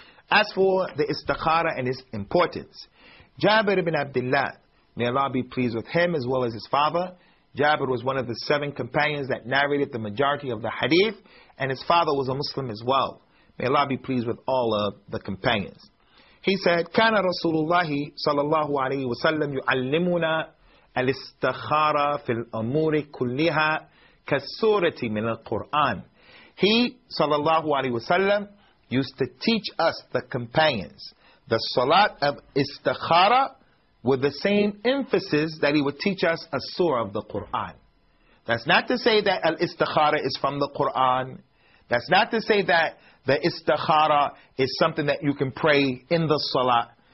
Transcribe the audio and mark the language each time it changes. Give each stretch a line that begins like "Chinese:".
English: As for the istikhara and its importance, Jabir ibn Abdullah, may Allah be pleased with him as well as his father. Jabir was one of the seven companions that narrated the majority of the hadith, and his father was a Muslim as well. May Allah be pleased with all of the companions. He said,
Arabic: كان رسول الله صلى الله عليه وسلم يعلمنا الاستخارة في الأمور كلها كالسورة من القرآن.
English: He, صلى الله عليه وسلم, used to teach us, the companions, the salat of istikhara with the same emphasis that he would teach us a surah of the Qur'an. That's not to say that al-istikhara is from the Qur'an. That's not to say that the istikhara is something that you can pray in the salah.